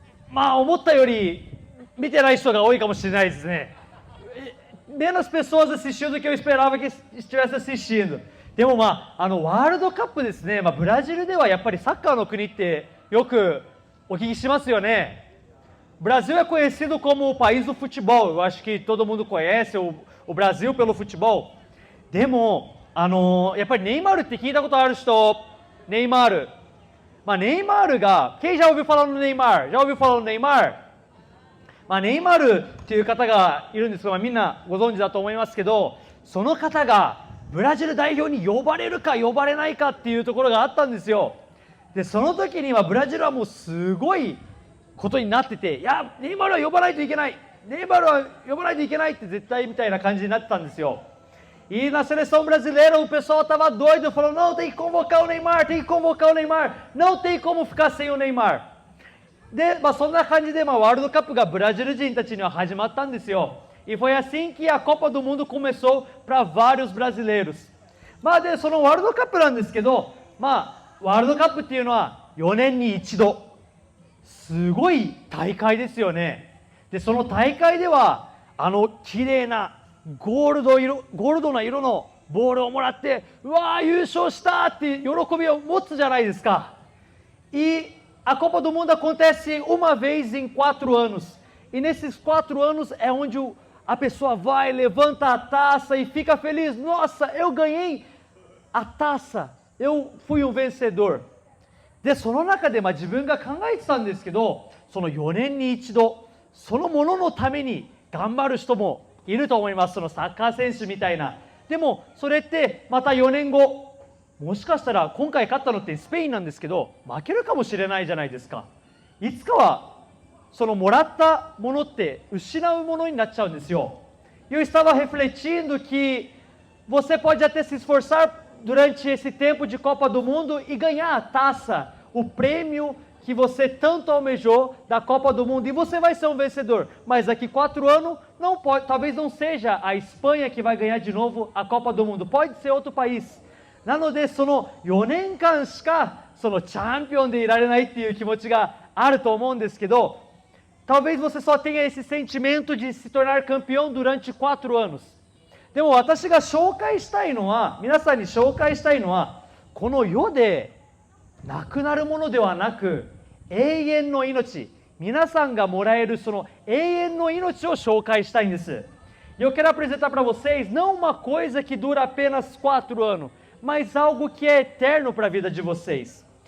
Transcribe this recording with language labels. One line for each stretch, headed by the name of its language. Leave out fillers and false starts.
Japanese: まあ思ったより見てない人が多いかもしれないですね。
Portuguese: Menos pessoas assistindo do que eu esperava que estivesse assistindo.
Japanese: でもワールドカップですね、ブラジルではやっぱりサッカーの国ってよくお聞きしますよね。
Portuguese: Brasil é conhecido como o país do futebol. Eu acho que todo mundo conhece o Brasil pelo futebol.
Japanese: でもやっぱりネイマールって聞いたことある人？ネイマール。
Portuguese: ネイマールが、quem já ouviu falar no Neymar? Já ouviu falar no Neymar?
Japanese: ネイマールっていう方がいるんですけど、みんなご存知だと思いますけど、その方がブラジル代表に呼ばれるか呼ばれないかっていうところがあったんですよ。で、その時にはブラジルはもうすごいことになってて、いや、ネイマールは呼ばないといけない、ネイマールは呼ばないといけないって絶対みたいな感じになってたんですよ。
Portuguese: E na seleção brasileira o pessoal tava doido, falou, não, tem que convocar o Neymar, tem que convocar o Neymar, não tem como ficar sem o Neymar。
Japanese: で、そんな感じで、ワールドカップがブラジル人たちには始まったんですよ。
Portuguese: E foi assim que a Copa do Mundo começou para vários brasileiros。
Japanese: で、そのワールドカップなんですけど、ワールドカップっていうのは4年に一度。すごい大会ですよね。で、その大会では、綺麗なゴールドな色のボールをもらって、うわー、優勝したって喜びを持つじゃないですか。
Portuguese: A Copa do Mundo acontece uma vez em 4 anos. E nesses 4 anos é onde a pessoa vai, levanta a taça e fica feliz. Nossa, eu ganhei a taça. Eu fui um vencedor.
Japanese: で、その中で自分が考えてたんですけど、その4年に一度、そのもののために頑張る人もいると思います。そのサッカー選手みたいな。でも、それってまた4年後、もしかしたら今回勝ったのってスペインなんですけど、負けるかもしれないじゃないですか。いつかはそのもらったものって失うものになっちゃうんですよ。
Portuguese: Eu estava refletindo que você pode até se esforçar durante esse tempo de Copa do Mundo e ganhar a taça, o prêmio que você tanto almejou da Copa do Mundo, e você vai ser um vencedor. Mas daqui 4 anos não pode, talvez não seja a Espanha que vai ganhar de novo a Copa do Mundo, pode ser outro país.
Japanese: なのでその4年間しかそのチャンピオンでいられないっていう気持ちがあると思うんですけど、
Portuguese: talvez você só tenha esse sentimento de se tornar campeão durante 4 anos。
Japanese: でも私が紹介したいのは、皆さんに紹介したいのは、この世でなくなるものではなく、永遠の命、皆さんがもらえるその永遠の命を紹介したいんです。
Portuguese: Eu quero apresentar para vocês não uma coisa que dura apenas 4 anos, mas algo que é eterno para a vida de vocês.